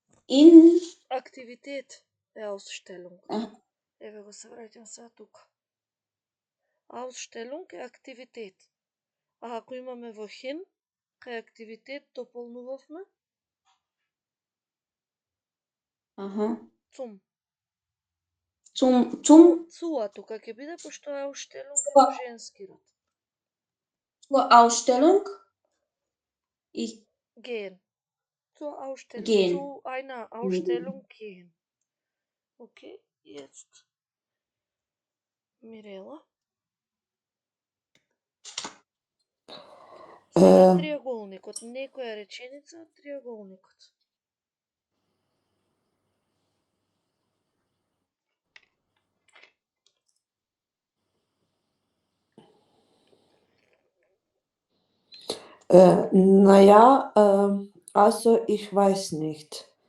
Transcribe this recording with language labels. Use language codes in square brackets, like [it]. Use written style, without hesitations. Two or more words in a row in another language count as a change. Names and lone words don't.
[de] in, [mk] Активитет е Ausstellung. ah, Еве го се враќам сега тука. Ausstellung е активитет. А ако имаме во hin, кај активитет дополнувавме aha, [de] zum. zum, [mk] Цуа тука ќе биде, пошто Ausstellung е [de] Zur- [mk] во женски род. [de] zur Ausstellung, ich, Gehen. Zur Ausstellung. Gehen. Zu einer Ausstellung gehen. Okay, jetzt. [mk] Мирела. Сега триаголникот. Некоја реченица од триаголникот. [de] Naja, also ich weiß nicht.